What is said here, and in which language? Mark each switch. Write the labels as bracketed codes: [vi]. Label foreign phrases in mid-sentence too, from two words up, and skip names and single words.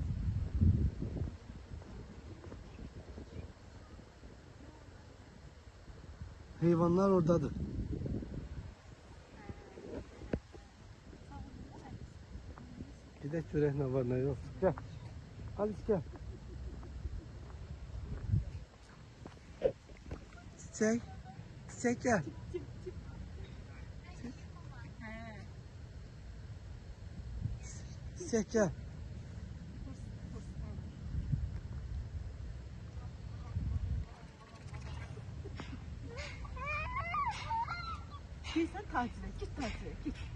[az] Heyvanlar oradadır. Gidək görək nə var, nə yox. Gəl. [tr] Alice gel. Çiçek gel. Çiçek gel. Sen tatile git, git.